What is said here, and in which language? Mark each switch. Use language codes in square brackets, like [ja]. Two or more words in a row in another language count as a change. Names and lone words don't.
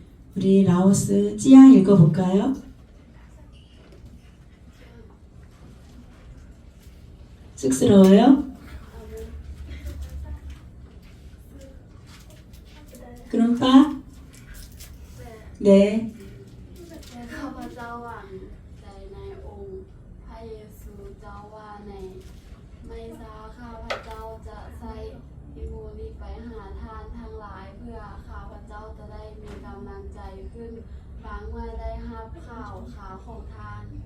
[ko] 우리 라오스 찌양 읽어볼까요? 쑥스러워요? 그럼 파? 네. [th] ข้าพเจ้าหวังใจในองค์พระเยซูเจ้าว่าในไม่ช้าข้าพเจ้าจะใช้อิโมลีไปหาท่านทั้งหลายเพื่อข้าพเจ้าจะได้มีกำลังใจขึ้นบางเมื่อได้รับข่าวของท่าน